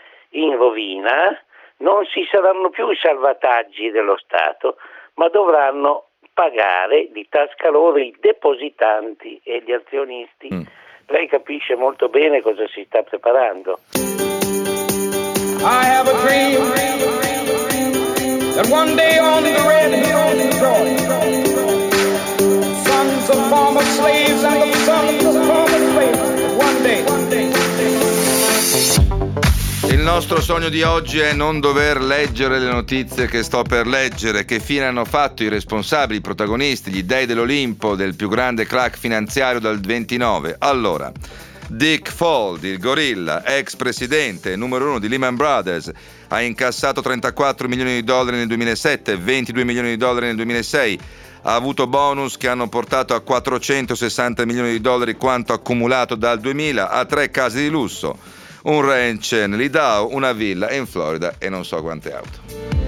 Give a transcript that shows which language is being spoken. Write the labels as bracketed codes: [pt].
[it] in rovina non ci saranno più i salvataggi dello Stato, ma dovranno pagare di tasca loro i depositanti e gli azionisti. Lei capisce molto bene cosa si sta preparando. [en] I have a dream that one day on the red hills of Georgia, sons of former slaves and the sons of former slaves, one day. [it] Il nostro sogno di oggi è non dover leggere le notizie che sto per leggere. Che fine hanno fatto i responsabili, i protagonisti, gli dei dell'Olimpo, del più grande crack finanziario dal 29? Allora, Dick Fold, il gorilla, ex presidente numero uno di Lehman Brothers, ha incassato 34 milioni di dollari nel 2007, 22 milioni di dollari nel 2006, ha avuto bonus che hanno portato a 460 milioni di dollari quanto accumulato dal 2000, ha tre case di lusso, un ranch in Lidao, una villa in Florida e non so quante auto.